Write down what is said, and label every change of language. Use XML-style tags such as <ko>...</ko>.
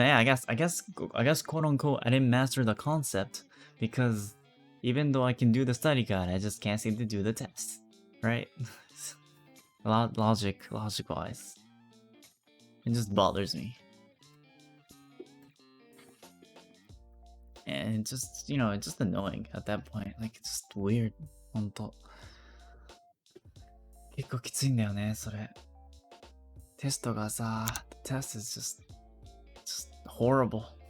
<en>I guess quote unquote I didn't master the concept because even though I can do the study guide, I just can't seem to do the test, right? Logic wise, it just bothers me, and it's just it's just annoying at that point. Like it's just weird.</en> <ja>本当結構きついんだよねそれ。テストがさ、</ja> <en>test is just horrible.</en>